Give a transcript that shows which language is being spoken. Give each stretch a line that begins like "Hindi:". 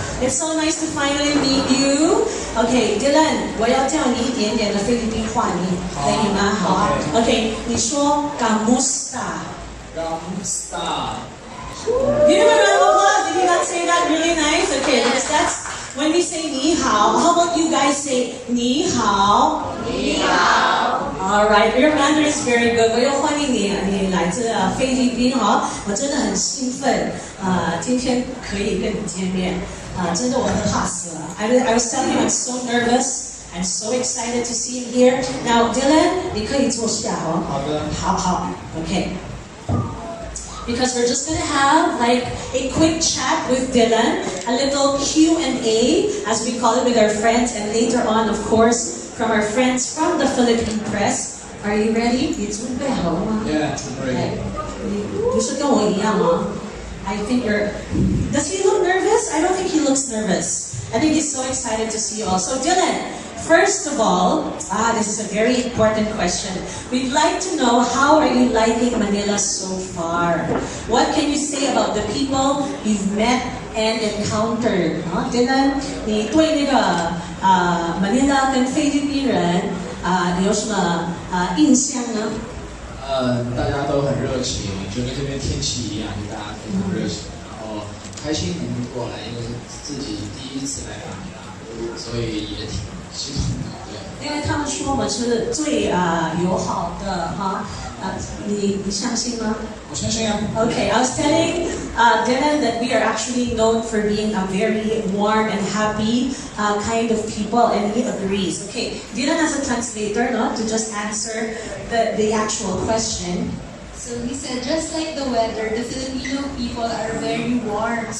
English: It's so nice to finally meet you.
Chinese: Okay, Dylan, 我要教你一点点的菲律宾话，你可以吗？好啊。 Okay, 你说 Kamusta.
Filipino: Kamusta.
English: Give him a round of applause. Did you not say that really nice? Okay, because that's when we say 你好. How about you guys say 你好?
Chinese: 你好.
English: Alright, your Mandarin is very good.
Chinese: 我又欢迎你，你来自菲律宾哈，我真的很兴奋，今天可以跟你见面，真的我很怕死了。
English: I was telling you I'm so nervous. I'm so excited to see you here.
Chinese: Now, Dylan, 你可以坐下哦。好的。好 ，Okay.
English: Because we're just gonna have like a quick chat with Dylan, a little Q&A, as we call it, with our friends, and later on, of course, from our friends from the Philippine press. Are you ready?
Chinese: 你准备好了吗？
English: Yeah, I'm ready.
Chinese: 不是跟我一样吗？
English: I think you're. Does he look nervous? I don't think he looks nervous. I think he's so excited to see you all. So Dylan, first of all, this is a very important question. We'd like to know, how are you liking Manila so far? What can you say about the people you've met and encountered?
Chinese: Dylan, 你对那个Manila 跟菲律宾人你有什么印象呢？大家都很热情，就跟这边天气一样，就大家非常热情，然后开心能过来，因为是自己第一次来马尼拉，所以也挺激动的，对。因为他们说我们是最友好的哈，你相信吗？我相信啊。
English: Okay, I was telling Dylan that we are actually known for being a very warm and happy kind of people, and he agrees. Okay, Dylan as a translator, to just answer the actual question. So he said, just like the weather, the Filipino people are very warm.